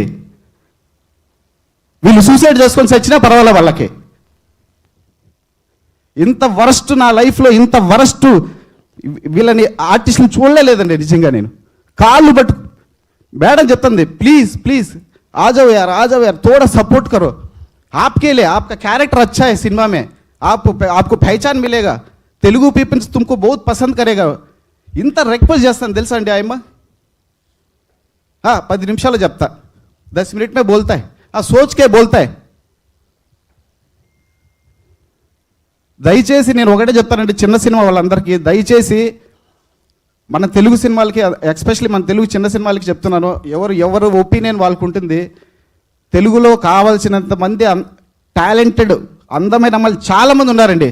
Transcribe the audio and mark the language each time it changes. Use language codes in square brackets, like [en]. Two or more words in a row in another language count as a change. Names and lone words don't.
[te] వీళ్ళు సూసైడ్ చేసుకొని చచ్చినా పర్వాలే వాళ్ళకి. ఇంత వరస్ట్ నా లైఫ్లో, ఇంత వరస్ట్ వీళ్ళని ఆర్టిస్టులు చూడలేదండి నిజంగా. నేను కాళ్ళు పట్టు మేడం చెప్తుంది, ప్లీజ్ [hi] ఆజాओ यार थोड़ा सपोर्ट करो, आपके लिए आपका कैरेक्टर अच्छा है सिनेमा में, आपको पहचान मिलेगा, तेलुगु पीपल्स तुमको बहुत पसंद करेगा. [te] ఇంత రిక్వెస్ట్ చేస్తాను తెలుసా అండి ఆయమ్మ. 10 నిమిషాలు చెప్తా, [hi] 10 मिनट में बोलता है, सोच के बोलता है. [te] దయచేసి నేను ఒకటే చెప్తానండి చిన్న సినిమా వాళ్ళందరికీ, దయచేసి మన తెలుగు సినిమాలకి, ఎస్పెషల్లీ మన తెలుగు చిన్న సినిమాలకి చెప్తున్నాను, ఎవరు ఒపీనియన్ వాళ్ళకు ఉంటుంది. తెలుగులో కావాల్సినంత మంది టాలెంటెడ్ అందమైన అమ్మాయిలు చాలామంది ఉన్నారండి.